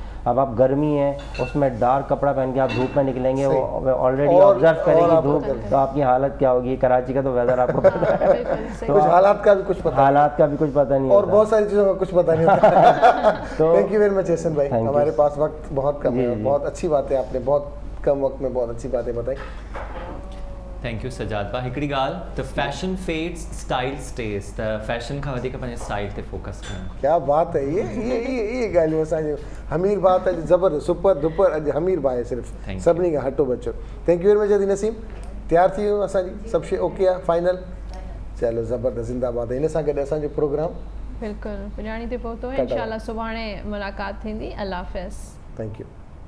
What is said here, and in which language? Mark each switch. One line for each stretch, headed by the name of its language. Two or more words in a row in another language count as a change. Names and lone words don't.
Urdu: اب آپ گرمی ہے اس میں ڈارک کپڑا پہن کے آپ دھوپ میں نکلیں گے، وہ
English: already observe
Urdu: کرے گی دھوپ، تو آپ کی حالت کیا ہوگی. کراچی کا تو ویدر آپ کو پتا ہے، تو کچھ حالات کا بھی کچھ پتا, حالات کا بھی کچھ پتا نہیں और होता। بہت ساری چیزوں کا کچھ پتا نہیں ہوتا. तो
English: thank you very much Ehsan Bhai, Thank you.
Urdu: ہمارے پاس وقت بہت کم ہے, जी। بہت اچھی باتیں آپ نے بہت کم وقت میں بہت اچھی باتیں بتائی.
English: thank you Sajjad Bhai.
Sindhi: हिकिड़ी ॻाल्हि, त
English: fashion fades style stays,
Sindhi: त फैशन खां वधीक पंहिंजे स्टाइल ते फोकस करणु।
Urdu: کیا بات ہے,
Sindhi: ये ॻाल्हियूं असांजो हमीर बात अॼु ज़बरदस्त
English: super duper
Sindhi: अॼु हमीर भाई सिर्फ़ु
English: Thank you.
Sindhi: सभिनी खां हटो बचो।
English: thank you very much
Sindhi: अदी नसीम, तयारु थी वियो असांजी सभु शइ ओके आहे फाइनल, चलो ज़बरदस्त ज़िंदाबाद। हिन सां गॾु असांजो प्रोग्राम बिल्कुलु पुॼाणी ते पहुतो आहे, टाटा। इंशाल्लाह सुभाणे मुलाक़ात थींदी।
Urdu: اللہ حافظ.
English: thank you.